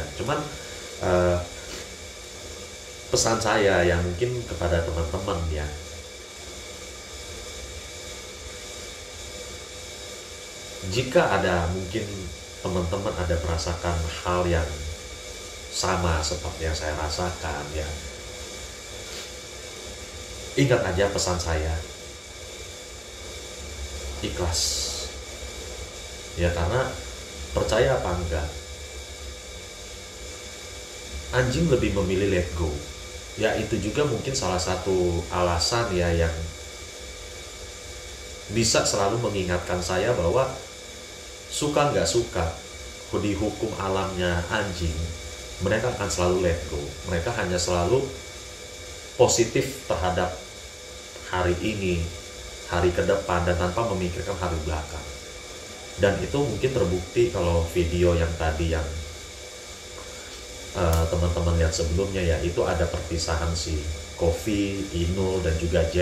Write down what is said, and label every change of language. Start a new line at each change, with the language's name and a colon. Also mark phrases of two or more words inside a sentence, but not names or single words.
Indonesian: Cuman pesan saya yang mungkin kepada teman-teman ya, jika ada mungkin teman-teman ada merasakan hal yang sama seperti yang saya rasakan ya, ingat aja pesan saya, ikhlas ya. Karena percaya apa enggak, anjing lebih memilih
English: let go
Indonesian: ya. Itu juga mungkin salah satu alasan ya yang bisa selalu mengingatkan saya bahwa suka nggak suka di hukum alamnya anjing, mereka akan selalu
English: let go.
Indonesian: Mereka hanya selalu positif terhadap hari ini, hari ke depan, dan tanpa memikirkan hari belakang. Dan itu mungkin terbukti kalau video yang tadi yang teman-teman lihat sebelumnya ya, itu ada perpisahan si Kofi, Inul, dan juga Jack.